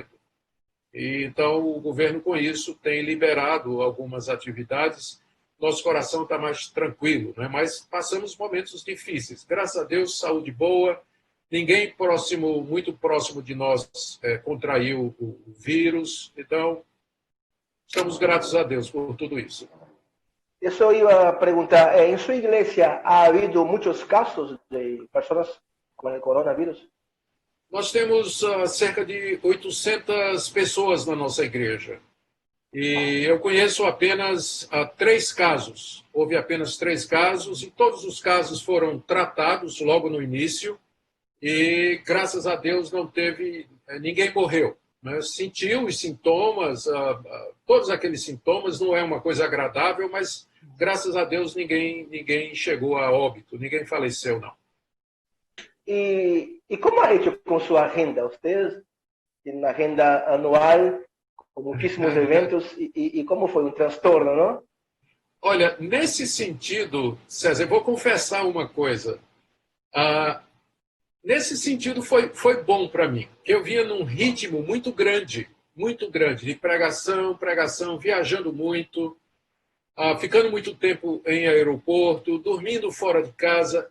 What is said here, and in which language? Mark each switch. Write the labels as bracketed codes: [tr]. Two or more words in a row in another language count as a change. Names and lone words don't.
[pt] E, então, o governo, com isso, tem liberado algumas atividades. Nosso coração está mais tranquilo, né? Mas passamos momentos difíceis. Graças a Deus, saúde boa. Ninguém muito próximo de nós contraiu o vírus. Então, estamos gratos a Deus por tudo isso. [es] Eso iba a preguntar, ¿en su iglesia ha habido muchos casos de personas con el coronavirus? [pt] Nós temos cerca de 800 pessoas na nossa igreja. E eu conheço apenas 3 casos. Houve apenas 3 casos e todos os casos foram tratados logo no início. E, graças a Deus, ninguém morreu, né? Sentiu os sintomas, todos aqueles sintomas, não é uma coisa agradável, mas graças a Deus ninguém chegou a óbito, ninguém faleceu, não. [es] ¿Y cómo ha hecho con su agenda? Usted tiene una agenda anual con muchísimos eventos y cómo fue un trastorno, ¿no? [pt] Olha, nesse sentido, César, eu vou confessar uma coisa. Ah, nesse sentido, foi bom para mim. Eu vinha num ritmo muito grande, de pregação, pregação, viajando muito, ficando muito tempo em aeroporto, dormindo fora de casa.